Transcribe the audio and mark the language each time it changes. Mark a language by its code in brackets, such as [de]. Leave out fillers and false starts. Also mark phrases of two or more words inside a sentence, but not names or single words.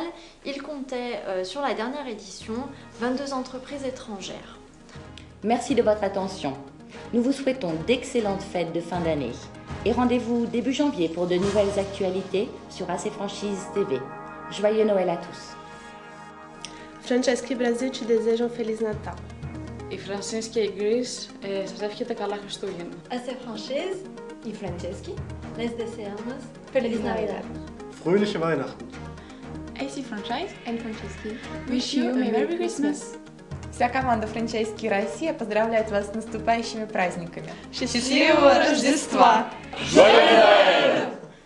[fr] Il comptait sur la dernière édition 22 entreprises étrangères. Merci de votre attention. Nous vous souhaitons d'excellentes fêtes de fin d'année et rendez-vous début janvier pour de nouvelles actualités sur AC Franchise TV. Joyeux Noël à tous. [pt] Francesca Brasil te deseja Feliz Natal. [el] Η Φρανσίσκη Γκρίς σας εύχεται καλά Χριστούγεννα. [es] AC Franchise y Franceschi les deseamos Feliz Navidad. [de] Fröhliche Weihnachten. [en] AC Franchise and Franceschi Wish you a Merry Christmas. [ru] Вся команда Франчайски Россия поздравляет вас с наступающими праздниками. Счастливого Рождества! [fr] Joyeux Noël!